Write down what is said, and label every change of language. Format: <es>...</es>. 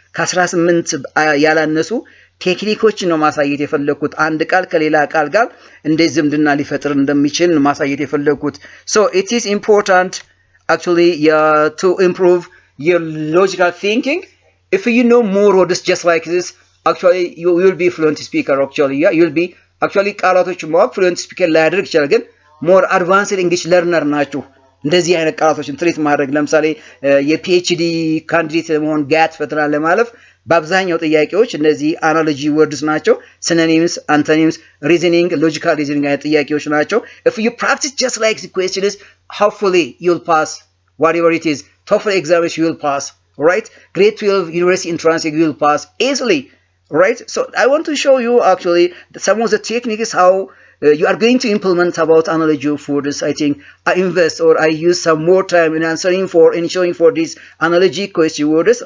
<am>ከ18 ያላነሱ ቴክኒኮችን ነው ማሳየት የፈለኩት። አንድ ቃል ከሌላ ቃል ጋር እንዴት ዝምድና ሊፈጥር እንደሚችል ማሳየት የፈለኩት።</am> <en>so it is important actually to improve your logical thinking. If you know more words just like this, actually you will be fluent speaker actually. Yeah, you will be actually</en> <am>ቃላቶች ማወቅ</am> <en>fluent speaker</en> <am>ላያደርግ ይችላል፣ ግን</am> <en>more advanced English learner</en> <am>ናችሁ እንደዚህ አይነት ቃላቶችን ትሪት ማድረግ። ለምሳሌ የፒኤችዲ ካንዲዴት ለመሆን ጋት ፈተና ለማለፍ በአብዛኛው ጥያቄዎች እነዚህ አናሎጂ ወርድስ ናቸው። ሲኖኒምስ፣ አንቶኒምስ፣ ሪዝኒንግ፣ ሎጂካል ሪዝኒንግ አይነት ጥያቄዎች ናቸው።</am> <en>if you practice just like the questions, hopefully you'll pass whatever it is. TOEFL exams you will pass, right? Grade 12 university entrance you will pass easily, right? So I want to show you actually some of the techniques how you are going to implement about analogy of words. I think I invest or I use some more time in answering for and showing for these analogy question words.</en>